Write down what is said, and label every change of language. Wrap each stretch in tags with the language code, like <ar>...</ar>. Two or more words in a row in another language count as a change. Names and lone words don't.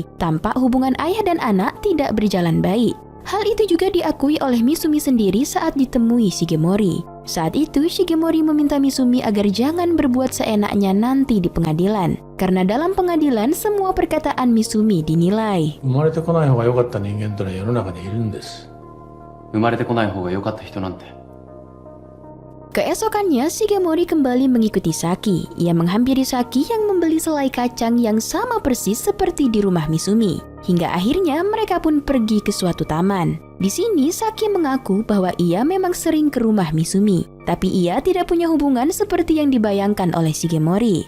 <id>Tampak hubungan ayah dan anak tidak berjalan baik. Hal itu juga diakui oleh Misumi sendiri saat ditemui Shigemori. Saat itu Shigemori meminta Misumi agar jangan berbuat seenaknya nanti di pengadilan. Karena dalam pengadilan semua perkataan Misumi dinilai.</id> <ja>生まれてこない方が良かった人間というのは世の中にいるんです。生まれてこない方が良かった人なんて</ja> <id>Keesokannya, Shigemori kembali mengikuti Saki. Ia menghampiri Saki yang membeli selai kacang yang sama persis seperti di rumah Misumi. Hingga akhirnya mereka pun pergi ke suatu taman. Di sini Saki mengaku bahwa ia memang sering ke rumah Misumi, tapi ia tidak punya hubungan seperti yang dibayangkan oleh Shigemori.</id>